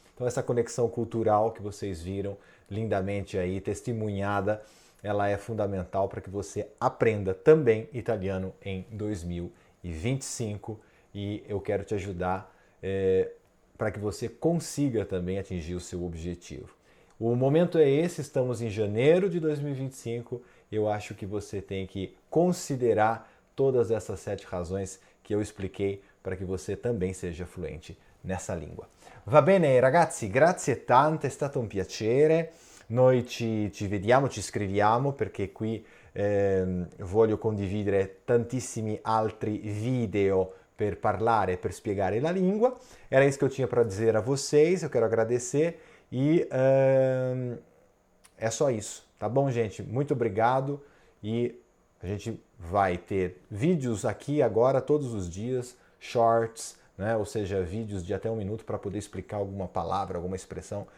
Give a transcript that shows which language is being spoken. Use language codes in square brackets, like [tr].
[pt] Então essa conexão cultural que vocês viram lindamente aí, testemunhada, ela é fundamental para que você aprenda também italiano em 2025 e eu quero te ajudar para que você consiga também atingir o seu objetivo. O momento é esse, estamos em janeiro de 2025, eu acho que você tem que considerar todas essas 7 razões que eu expliquei para que você também seja fluente nessa língua. [it] Va bene ragazzi, grazie tante, è stato un piacere. Noi ci vediamo, ci scriviamo perché qui voglio condividere tantissimi altri video per parlare, per spiegare la língua. [pt] Era isso que eu tinha para dizer a vocês, eu quero agradecer e é só isso, tá bom, gente? Muito obrigado e a gente vai ter vídeos aqui agora todos os dias, shorts, né? Ou seja, vídeos de até 1 minuto para poder explicar alguma palavra, alguma expressão.